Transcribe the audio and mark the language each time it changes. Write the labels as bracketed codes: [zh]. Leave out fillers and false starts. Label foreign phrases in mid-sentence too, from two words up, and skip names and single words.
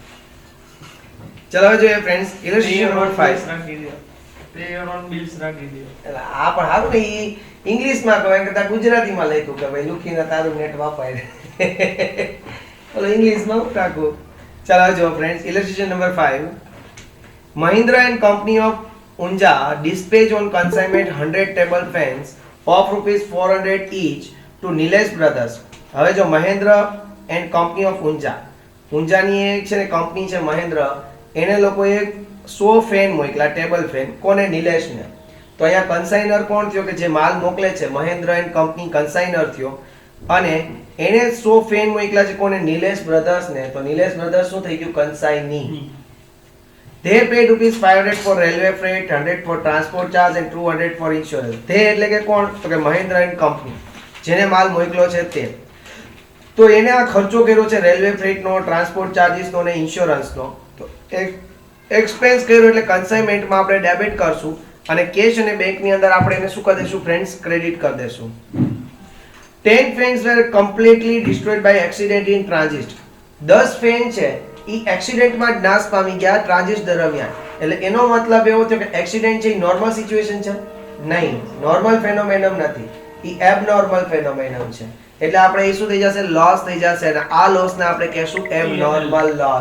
[gu] ચલો હવે જોઈએ [en] friends illustration number [gu] 5. રાખી દો. [en] pay on bills [gu] રાખી દો. એટલે આ પણ સારું ને, ઈ ઇંગ્લિશમાં કહે કરતા ગુજરાતીમાં લખ્યું કે ભાઈ લુખીને તારું નેટ વાપરે. ઓલો ઇંગ્લિશમાં હું રાખું. ચાલો જો [en] friends illustration number [gu] 5. [en] Mahindra and Company of Unja dispatch on consignment 100 table fans of rupees 400 each to Nilesh Brothers. [gu] હવે જો મહેન્દ્ર એન્ડ કંપની ઓફ ઊંઝા, ઊંઝાની એક છે ને કંપની છે મહેન્દ્ર, એને લોકોએ 100 ફેન મોકલા, [en] table fan. [gu] કોને? નિલેશને. તો અહીંયા કન્સાઇનર કોણ થયો કે જે માલ મોકલે છે, મહેન્દ્ર એન્ડ કંપની કન્સાઇનર થયો અને એને 100 ફેન મોકલા છે કોને? નિલેશ બ્રધર્સને. તો નિલેશ બ્રધર્સ શું થઈ ગયું? કન્સાઇની. [en] They paid rupees 500 for railway freight, 100 for transport charge and 200 for insurance. [gu] They એટલે કે કોણ? તો કે મહેન્દ્ર એન્ડ કંપની, જેને માલ મોકલ્યો છે તે. તો એને આ ખર્ચો કર્યો છે [en] railway freight, transport charges [gu] અને ઇન્સ્યોરન્સનો. તો એક્સપેન્સ કર્યો એટલે કન્સાઇનમેન્ટમાં આપણે ડેબિટ કરશું અને કેશ અને બેંકની અંદર આપણે એને શું કરી દઈશું ફ્રેન્ડ્સ? ક્રેડિટ કરી દઈશું. [en] 10 fans were completely destroyed by accident in transit. [gu] 10 ફેન છે ઈ એક્સિડન્ટમાં જ નાશ પામી ગયા ટ્રાન્ઝિટ દરમિયાન. એટલે એનો મતલબ એવો થયો કે એક્સિડન્ટ છે ઈ [en] normal situation [gu] છે? નહીં, [en] normal phenomenon [gu] નથી, ઈ [en] abnormal phenomenon [gu] છે. એટલે આપણે એ શું થઈ જશે? લોસ થઈ જશે અને આ લોસને આપણે કહેશું [en] abnormal loss.